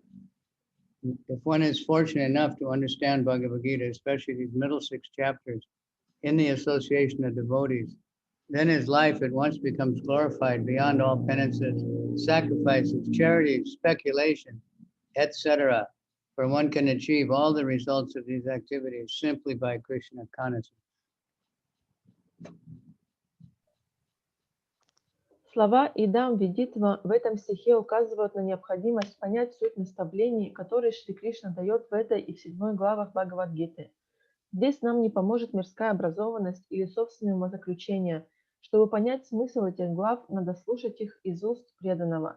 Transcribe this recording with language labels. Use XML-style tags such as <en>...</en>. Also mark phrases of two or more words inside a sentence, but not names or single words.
<en>If one is fortunate enough to understand Bhagavad-Gita, especially these middle 6 chapters, in the association of devotees, then his life at once becomes glorified beyond all penances, sacrifices, charities, speculation, etc. For one can achieve all the results of these activities simply by Krishna consciousness.</en> <ru>Слова</ru> <sa>«इदं विदित्वा»</sa> <ru>в этом стихе указывают на необходимость понять суть наставлений, которые Шри Кришна дает в этой и в 7 главах Бхагавад-гиты. Здесь нам не поможет мирская образованность или собственные умозаключения. Чтобы понять смысл этих глав, надо слушать их из уст преданного.</ru>